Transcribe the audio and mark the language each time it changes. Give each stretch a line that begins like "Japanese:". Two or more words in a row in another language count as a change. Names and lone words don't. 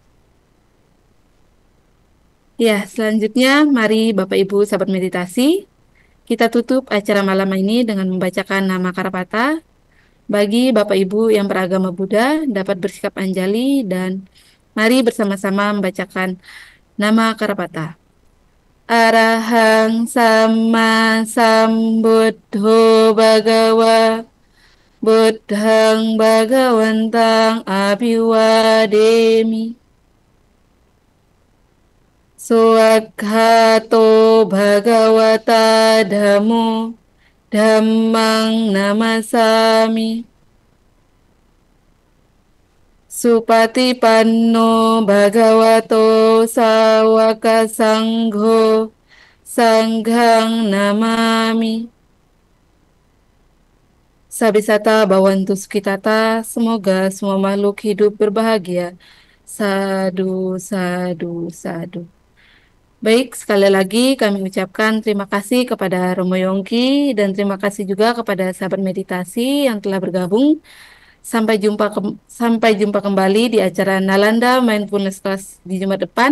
Indonesian: Ya, selanjutnya mari Bapak Ibu sahabat meditasi, kita tutup acara malam ini dengan membacakan nama Karapata. Bagi Bapak Ibu yang beragama Buddha dapat bersikap anjali dan mari bersama-sama membacakan nama Karapata.
Pali: Arahang Sama Sambuddho Bhagawa Buddhang Bhagawantang Abhiwademi. Swakhato Bhagawata Dhammo Dhammang Namasami. Supatipanno Bhagavato Sawaka Sangho Sanghang Namami. Sabisata Bhawantu Sukitata,
Indonesian: semoga semua makhluk hidup berbahagia.
Pali: Sadu, sadu, sadu.
Indonesian: Baik, sekali lagi kami ucapkan terima kasih kepada Romo Yongki dan terima kasih juga kepada sahabat meditasi yang telah bergabung. Sampai jumpa kembali di acara Nalanda Mindfulness Class di Jumat depan.